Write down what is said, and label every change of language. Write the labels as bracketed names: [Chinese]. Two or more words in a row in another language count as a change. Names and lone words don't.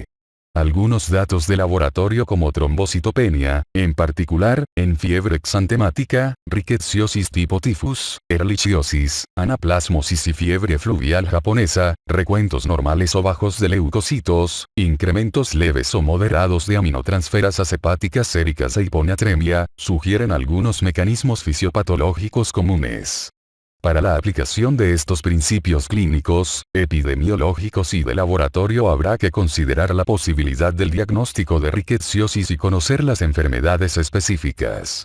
[Spanish] Algunos datos de laboratorio como trombocitopenia, en particular, en fiebre exantemática, rickettsiosis tipo tifus, ehrlichiosis, anaplasmosis y fiebre fluvial japonesa, recuentos normales o bajos de leucocitos, incrementos leves o moderados de aminotransferasas hepáticas séricas e hiponatremia, sugieren algunos mecanismos fisiopatológicos comunes. Para la aplicación de estos principios clínicos, epidemiológicos y de laboratorio habrá que considerar la posibilidad del diagnóstico de rickettsiosis y conocer las enfermedades específicas.